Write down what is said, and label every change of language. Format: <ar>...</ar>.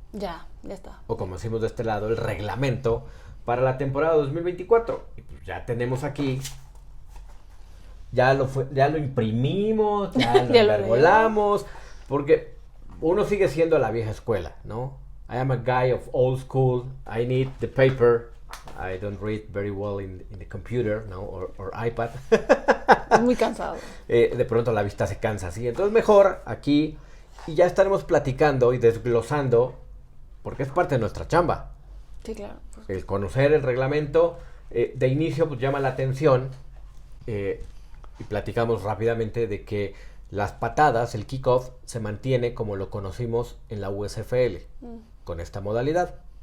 <es>Ya está. o como decimos de este lado, el reglamento para la temporada 2024. Y pues ya tenemos aquí, ya lo imprimimos, ya lo Ya lo envergolamos, porque uno sigue siendo la vieja escuela, ¿no?</es> <en>I am a guy of old school, I need the paper. I don't read very well in the computer, ¿no? Or iPad.</en> <es>Es muy cansado. De pronto la vista se cansa, ¿sí? Entonces mejor aquí, y ya estaremos platicando y desglosando, porque es parte de nuestra chamba. Sí, claro. El conocer el reglamento, de inicio pues llama la atención, y platicamos rápidamente de que las patadas, el kickoff, se mantiene como lo conocimos en la USFL, con esta modalidad.</es>